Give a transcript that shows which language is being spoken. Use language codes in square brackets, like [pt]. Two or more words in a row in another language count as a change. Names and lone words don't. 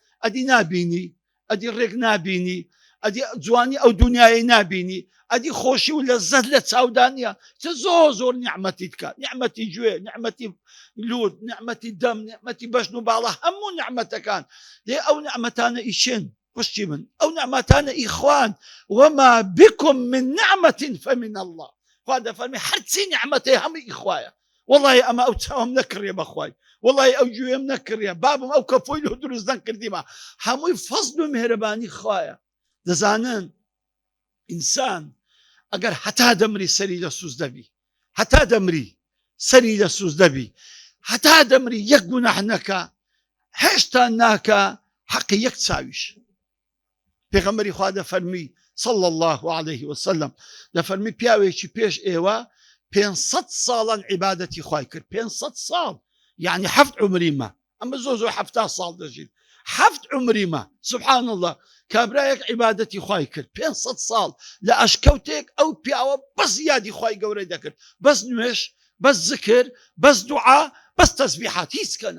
[ckb] ئەدی نابینی، ئەدی ڕێک نابینی، ئەدی جوانی ئەو دنیای نابینی، ئەدی خۆشی و لەزەت لە چاودانە چ زۆر نیعمەتی بکات، نیعمەتی گوێ، نیعمەتی لوت، نیعمەتی دەم، نیعمەتی بەشن و باڵە، هەموو نیعمەتەکان لێ ئەو نیعمەتانە ئیشێن پشتی من، ئەو نیعمەتانە ئیخوان [ar] وما بكم من نعمة فمن الله. [ckb] خوا دەفەرمێ هەرچی نیعمەتەیە هەمووی ئیخوایە. وەڵڵی ئەمە ئەو چاوم نەکڕێ بەخوای، وەڵڵی ئەو گوێم نەکڕێ، بابم ئەو کەفۆی لە دروست نەکردیمە، هەمووی فەزل و میهرەبانی خوایە. دەزانن ئینسان ئەگەر هەتا دەمری سەری لە سوز دەبی، هەتا دەمری سەری لە سوز دەبی، هەتا دەمری یەک گوناح نەکا، هێشتا ناکە حەقی یەک چاویش. پێغەمبەری خوا دەفەرمی [ar] صلى الله عليه وسلم [ckb] دەفەرمی پیاوێکی پێش ئێوە 500 ساڵان عیبادەتی خوای کرد. 500 ساڵ یعنی 7 عمریمە، ئەمە زۆر 70 ساڵ دەژین، 7 عمریمە. [ar] سبحان الله، [ckb] کابرایەک عیبادەتی خوای کرد 500 ساڵ لە ئەشکەوتێک، ئەو پیاوە بەس یادی خوای گەورەی دەکرد، بەس نوێش، بەس ذکر، بەس دوعا، بەس تەسبیحات، هیچ کەنە.